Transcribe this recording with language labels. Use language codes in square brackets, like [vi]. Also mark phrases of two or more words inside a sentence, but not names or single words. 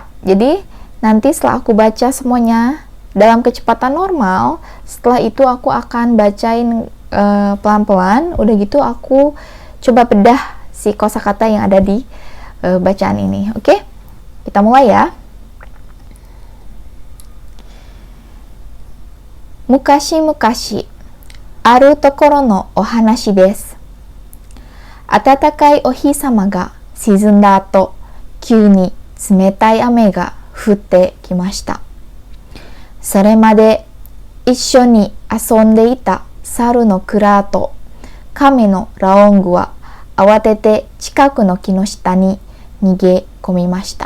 [id] Jadi nanti setelah aku baca semuanya dalam kecepatan normal, setelah itu aku akan bacain pelan-pelan. Udah gitu aku coba bedah si kosakata yang ada di bacaan ini. Oke? Kita mulai ya. [ja] 昔々ある所のお話です. 暖かいお日様が沈んだ後、急に冷たい雨が降ってきました. それまで一緒に遊んでいた猿のクラーと亀のラオングは慌てて近くの木の下に逃げ込みました。